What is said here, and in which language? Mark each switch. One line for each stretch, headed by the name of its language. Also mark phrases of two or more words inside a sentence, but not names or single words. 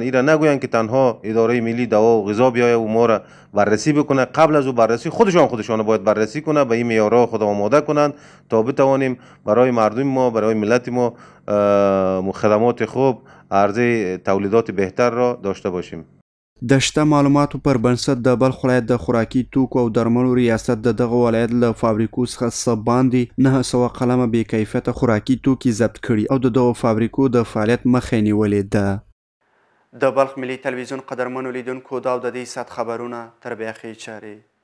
Persian: ایرا نگویند که تنها اداره ملی دوا و غذا بیاید و ما را بررسی بکنه. قبل از او بررسی خودشان باید بررسی کنه، به این معیارها خود آماده کنند تا بتوانیم برای مردم ما، برای ملت ما خدمات خوب، عرضه تولیدات بهتر را داشته باشیم.
Pashto: د شته معلوماتو پر بنسټ د بلخ ولایت د خوراکي توکو او درملو ریاست د دغه ولایت له فابریکو څخه څه باندې 900 قلمه بې کیفیته خوراکي توکي ضبط کړي او د دغو فابریکو د فعالیت مخه یې نیولې ده. د بلخ ملي تلویزیون قدرمنو لیدونکو دا او د دې ساعت خبرونه تر بیاخې چارې